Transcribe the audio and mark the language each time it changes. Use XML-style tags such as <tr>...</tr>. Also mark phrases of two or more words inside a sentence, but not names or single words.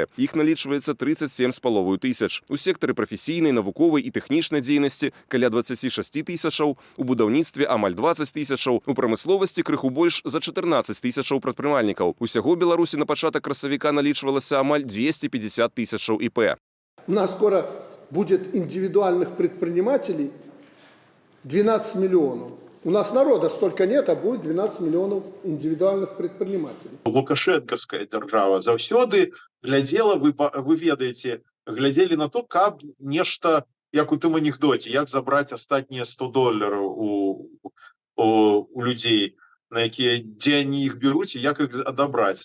<be>Іх налічваецца 37,5 тысяч. У сектары прафесійнай, навуковай і тэхнічнай дзейнасці каля 26 тысячаў, у будаўніцтве амаль 20 тысячаў, у прамысловасці крыху больш за 14 тысячаў прадпрымальнікаў. Усяго Беларусі на пачатак красавіка налічвалася амаль 250 тысячаў ІП.</be> <ru>У нас скоро будет индивидуальных предпринимателей 12 миллионов. У нас народа столько нет, а будет 12 миллионов индивидуальных предпринимателей.</ru> <be>Лукашэнкаўская дзяржава заўсёды глядзела, вы ведаеце, глядзелі на то, каб нешта, як у тым анекдоце, як забраць астатнія $100 у людзей, на якія, дзе они іх беруць і як іх адабраць.</be>